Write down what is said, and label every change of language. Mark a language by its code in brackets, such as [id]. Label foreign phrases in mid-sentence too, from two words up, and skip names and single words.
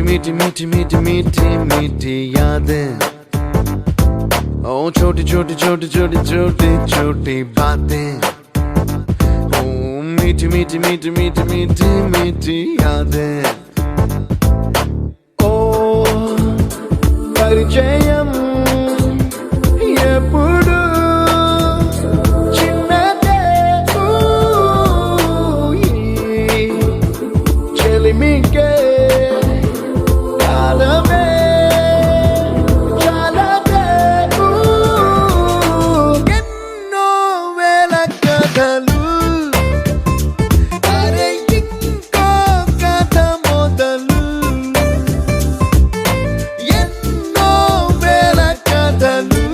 [hi] मीठी मीठी मीठी मीठी मीठी यादें ओ छोटी छोटी छोटी छोटी छोटी छोटी बातें ओ मीठी मीठी मीठी मीठी मीठी मीठी यादें ओ परिचयम [te] ఎప్పుడు చిన్నదే చెలిమికే కాలమే చాలదే ఎన్నో వేల కథలు అరే ఇంకో కథ మొదలు ఎన్నో వేల కథలు